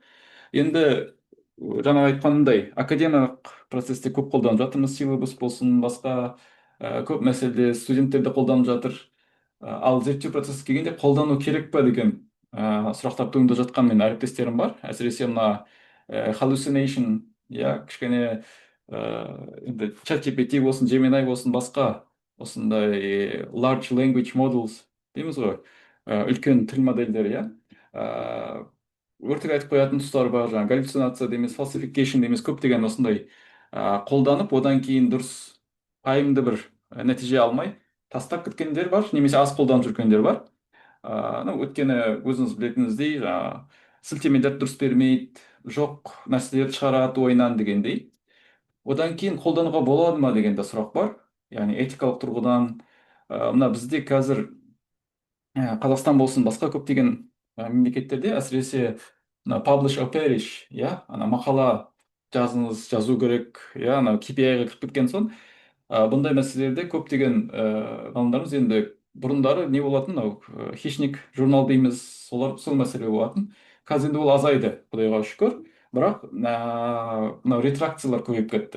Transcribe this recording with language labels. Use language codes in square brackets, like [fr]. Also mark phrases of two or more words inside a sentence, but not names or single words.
[kk] Енді жаңа айтқанымдай, академиялық процесте көп қолданып жатырмыз, силабус болсын, басқа көп мәселеде студенттерде қолданып жатыр. Ал зерттеу процесі келгенде қолдану керек па деген сұрақтар туындап жатқан мен әріптестерім бар. Әсіресе мына hallucination, кішкене енді ChatGPT болсын, Gemini болсын, басқа осындай [en] large language models [kk] дейміз ғой, үлкен тіл модельдері, өртік айтып қоятын тұстар бар, жаңа галлюцинация дейміз, falsification дейміз, көптеген осындай қолданып, одан кейін дұрыс пайымды бір нәтиже алмай тастап кеткендер бар, немесе аз қолданып жүргендер бар. Өйткені өзіңіз білетініңіздей, сілтемелер дұрыс бермейді, жоқ нәрселерді шығарады ойынан дегендей. Одан кейін қолдануға болады ма деген де сұрақ бар. Яғни этикалық тұрғыдан. Мына бізде қазір Қазақстан болсын, басқа көптеген мемлекеттерде, әсіресе [en] publish or perish, [kk] мақала жазу керек, KPI-ға кіріп кеткен соң, бұндай мәселелерде көптеген ғалымдарымыз енді бұрындары не болатын, хищник журнал дейміз, сол мәселе болатын. Қазір енді ол азайды, құдайға шүкір. Бірақ мынау ретракциялар көбейіп кетті.